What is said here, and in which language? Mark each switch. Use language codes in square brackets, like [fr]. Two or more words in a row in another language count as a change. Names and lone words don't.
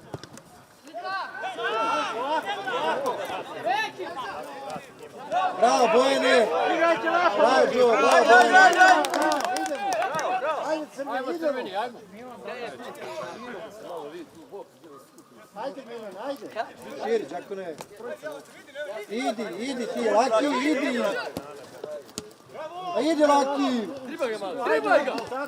[sr] Bravo, Bojane! Bravo, Đo, bravo, Bojane! Ajde crveni, idemo. Ajde Milan, ajde. Širić, ako ne. Idi ti, Laki, idi! A idi, Laki! Tribaj ga!